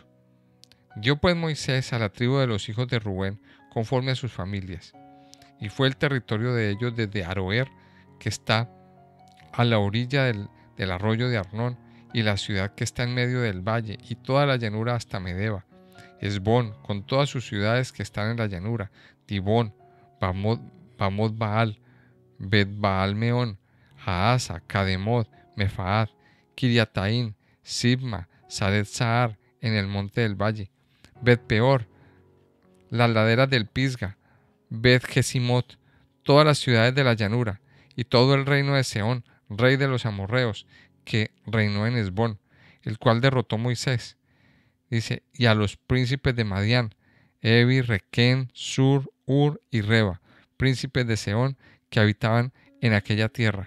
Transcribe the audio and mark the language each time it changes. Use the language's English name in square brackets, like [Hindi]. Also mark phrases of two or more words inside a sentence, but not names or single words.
[Spanish] Dio pues Moisés a la tribu de los hijos de Rubén conforme a sus familias. Y fue el territorio de ellos desde Aroer, que está a la orilla del arroyo de Arnón, y la ciudad que está en medio del valle, y toda la llanura hasta Medeba, Esbón, con todas sus ciudades que están en la llanura, Dibón, Bamot Baal, Bet Baal Meón, Jaasa, Cademot, Mefaat, Kiriataín, Sibma, Sadet Sahar, en el monte del valle, Bet Peor, las laderas del Pisga, Bet Gesimot, todas las ciudades de la llanura, y todo el reino de Seón, rey de los amorreos, que reinó en Esbón, el cual derrotó Moisés. Dice, y a los príncipes de Madián, Evi, Requén, Sur, Ur y Reba, príncipes de Seón, que habitaban en aquella tierra.